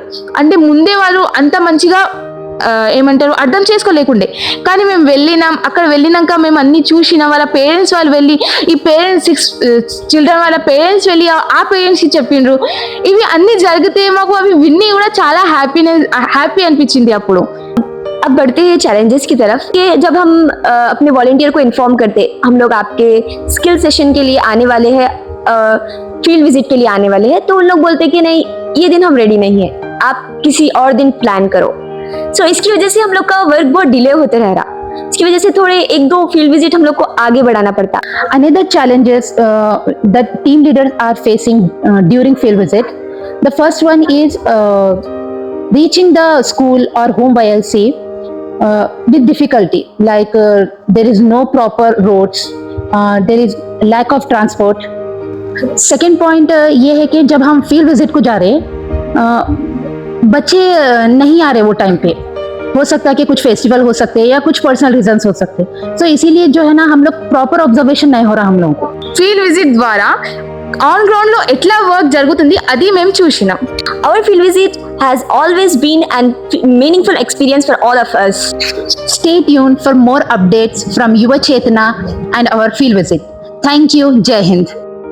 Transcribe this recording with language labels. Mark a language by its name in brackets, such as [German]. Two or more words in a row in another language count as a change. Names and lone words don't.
[Telugu] అంటే ముందే వాళ్ళు అంత మంచిగా ఏమంటారు అర్థం చేసుకోలేకుండే, కానీ మేము వెళ్ళినాం. అక్కడ వెళ్ళినాక మేము అన్ని చూసినాం. వాళ్ళ పేరెంట్స్ వాళ్ళు వెళ్ళి ఈ [English] parents 6 children [Telugu] వాళ్ళ పేరెంట్స్ వెళ్ళి ఆ పేరెంట్స్కి చెప్పిండ్రు. ఇవి అన్ని జరిగితే మాకు అవి విన్ని కూడా చాలా హ్యాపీ అనిపించింది అప్పుడు. [Hindi] अब बढ़ते हैं चैलेंजेस की तरफ कि जब हम अपने वॉलंटियर को इन्फॉर्म करते हम लोग आपके [English] skill session [Hindi] के लिए आने वाले हैं, [English] field visit [Hindi] के लिए आने वाले हैं, तो उन लोग बोलते हैं कि नहीं ये दिन हम रेडी नहीं है, आप किसी और दिन प्लान करो. सो इसकी वजह से हम लोग का वर्क बहुत डिले होते रह रहा. इसकी वजह से थोड़े 1-2 [English] field visit [Hindi] हम लोग को आगे बढ़ाना पड़ता. [English] Another challenges that team leaders are facing during field visit. The first one is reaching the school or home YLC with difficulty, like there is no proper roads, there is lack of transport. Second point [Hindi] ये है कि जब हम [English] field visit [Hindi] को जा रहे हैं बच्चे नहीं आ रहे वो टाइम पे, हो सकता है कि कुछ फेस्टिवल हो सकते हैं या कुछ [English] personal reasons [Hindi] हो सकते हैं. तो इसीलिए जो है ना हम लोग [English] proper observation [Hindi] नहीं हो रहा हम लोगों को. [English] field visit [Telugu] ద్వారా [English] on ground [Telugu] లో ఎట్లా వర్క్ జరుగుతుంది అది మేము చూసినాం. [English] Our field visit has always been a meaningful experience for all of us. Stay tuned for more updates from Yuva Chetana and our field visit. Thank you. [Hindi] जय हिंद.